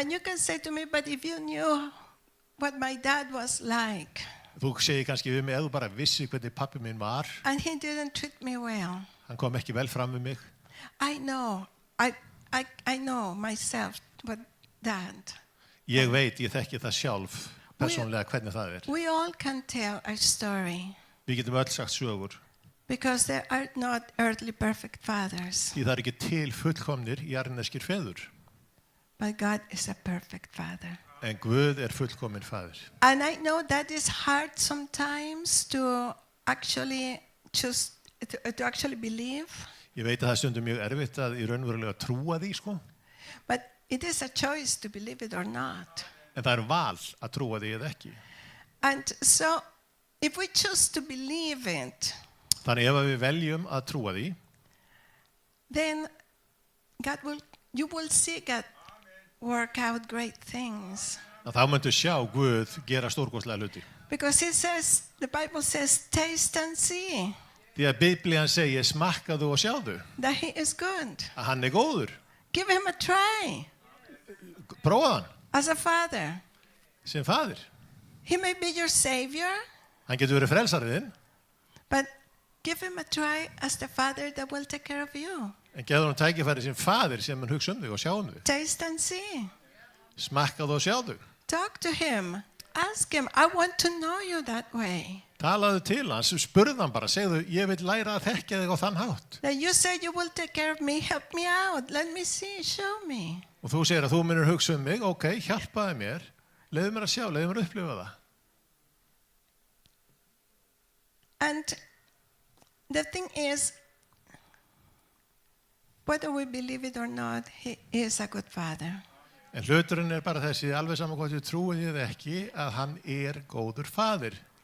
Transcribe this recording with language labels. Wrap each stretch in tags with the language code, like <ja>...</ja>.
<en>And you can say to me, but if you knew what my dad was like,</en> <is>Þú segir kannski við mig, ef þú bara vissi hvernig pappi minn var,</is> <en>and he didn't treat me well.</en> <is>hann kom ekki vel fram við mig.</is> <en>I know, I know myself what that.</en> <is>Ég veit, ég þekki það sjálf, persónlega hvernig það er.</is> <en>We all can tell a story</en> <is>Við getum öll sagt sögur,</is> <en>because there are not earthly perfect fathers,</en> <is>því það er ekki til fullkomnir jarðneskir feður,</is> <en>but God is a perfect father.</en> <is>en Guð er fullkomin faðir.</is> <en>And I know that is hard sometimes to actually choose to actually believe,</en> <is>Ég veit að það er stundum mjög erfitt að í raunverulega trúa því, sko,</is> <en>but it is a choice to believe it or not.</en> <is>en það er val að trúa því eða ekki.</is> <en>And so if we choose to believe it,</en> <is>Þannig ef við veljum að trúa því,</is> <en>then you will see God work out great things.</en> <is>þá myndu sjá Guð gera stórkostlega hluti.</is> <en>Because the Bible says, taste and see</en> <is>Því að Biblían segir smakkaðu og sjáðu</is> <en>that he is good.</en> <is>að hann er góður.</is> <en>Give him a try</en> <is>Prófa hann</is> <en>as a father.</en> <is>sem faðir.</is> <en>He may be your savior,</en> <is>Hann getur verið frelsariðinn,</is> <en>but give him a try as the father that will take care of you.</en> <is>en gefur hann tækifæri sem faðir sem hann hugsa þig og sjá þig.</is> <en>Taste and see.</en> <is>Smakkaðu og sjáðu.</is> <en>Talk to him. Ask him, I want to know you that way.</en> <is>Talaðu til hans, spurðu hann bara, segðu, ég vil læra að þekkja þig á þann hátt.</is> <en>That you say you will take care of me, help me out, let me see, show me.</en> <is>Og þú segir að þú munir hugsa mig, ok, hjálpaði mér, leiðu mér að sjá, leiðu mér að upplifa það.</is> <en>And the thing is, whether we believe it or not, he is a good father.</en> <is>En hluturinn er bara þessi, alveg saman hvort við trúum því eða ekki, að hann er góður faðir.</is>